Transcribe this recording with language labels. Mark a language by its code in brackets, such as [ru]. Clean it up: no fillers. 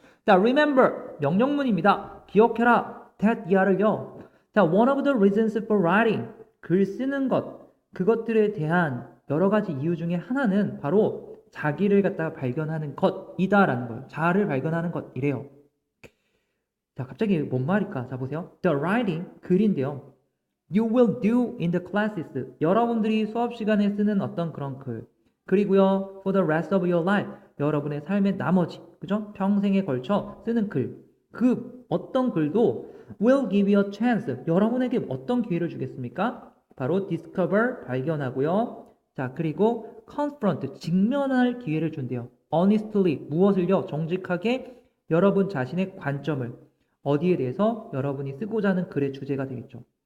[ko] 자, remember 명령문입니다. 기억해라. that 이하를요. 자, [en] one of the reasons for writing [ko] 글 쓰는 것 그것들에 대한 여러 가지 이유 중에 하나는 바로 자기를 갖다가 발견하는 것이다라는 거예요. 자아를 발견하는 것이래요. 자, 갑자기 뭔 말일까? 자, 보세요. [en] The writing, [ko] 글인데요. [en] You will do in the classes. [ko] 여러분들이 수업 시간에 쓰는 어떤 그런 글. 그리고요, [en] for the rest of your life. [ko] 여러분의 삶의 나머지, 그죠? 평생에 걸쳐 쓰는 글. 그 어떤 글도 [en] will give you a chance. [ko] 여러분에게 어떤 기회를 주겠습니까? 바로 discover, 발견하고요. 자, 그리고 confront, 직면할 기회를 준대요. honestly, 무엇을요? 정직하게 여러분 자신의 관점을 어디에 대해서 여러분이 쓰고자 하는 글의 주제가 되겠죠.